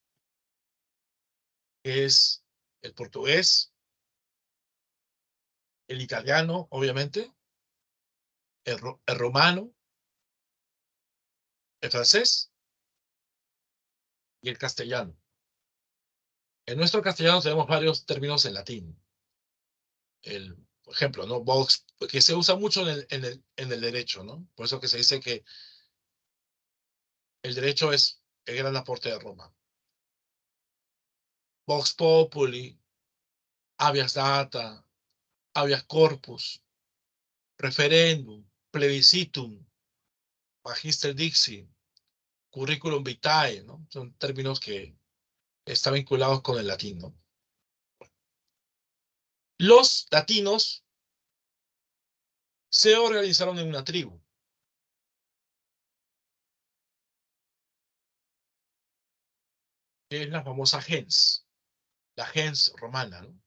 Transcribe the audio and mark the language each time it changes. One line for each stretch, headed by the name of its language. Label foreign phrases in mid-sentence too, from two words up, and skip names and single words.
Spanish: que es el portugués, el italiano, obviamente, el romano, el francés y el castellano. En nuestro castellano tenemos varios términos en latín. Por ejemplo, ¿no? Vox, que se usa mucho en el derecho, ¿no? Por eso que se dice que el derecho es el gran aporte de Roma.
Latin: Vox populi, habeas data, habeas corpus, referendum, plebiscitum, magister dixi, curriculum vitae,
Spanish: ¿no? Son términos que están vinculados con el latín, ¿no? Los latinos se organizaron en una tribu, que es la famosa gens, la
Latin: gens romana,
Spanish: ¿no?